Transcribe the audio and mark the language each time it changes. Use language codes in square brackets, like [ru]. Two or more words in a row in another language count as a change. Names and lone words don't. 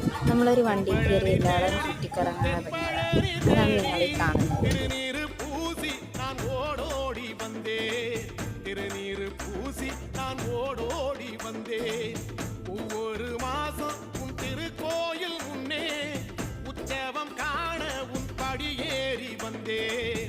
[ml] നമ്മളൊരു വണ്ടിയിൽ കയറി എല്ലാവരും ചുറ്റിക്കറങ്ങാൻ ഇറങ്ങിയതാണ്. അതാണ് നിങ്ങൾ ഈ കാണുന്നത്. [ta] ஒவ்வொரு மாசம் உன் திருக்கோயில் முன்னே உற்சவம் காண உன் படியேறி வந்தேன்.